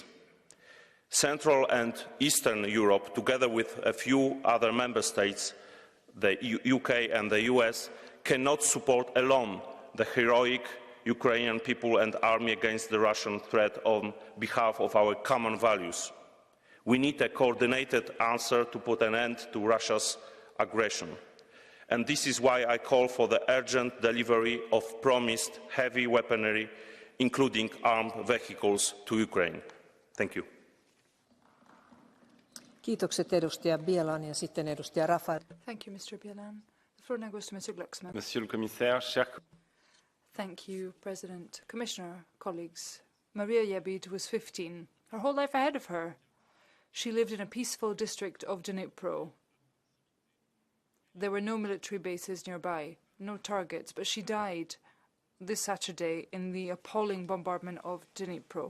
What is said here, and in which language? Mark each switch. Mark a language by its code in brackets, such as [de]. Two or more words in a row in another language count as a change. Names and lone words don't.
[en] Central and Eastern Europe, together with a few other member states, the UK and the US, cannot support alone the heroic Ukrainian people and army against the Russian threat on behalf of our common values. We need a coordinated answer to put an end to Russia's aggression. And this is why I call for the urgent delivery of promised heavy weaponry, including armed vehicles, to Ukraine. Thank you. [fi] Kiitokset edustaja Bielan ja sitten edustaja Rafael. [en] Thank you, Mr. Bielan. The floor now goes to Mr. Glucksmann. [fr] Monsieur le Commissaire, chers... [en] Thank you, President. Commissioner, colleagues. Maria Yebid was 15, her whole life ahead of her. She lived in a peaceful district of Dnipro. There were no military bases nearby, no targets, but she died this Saturday in the appalling bombardment of Dnipro.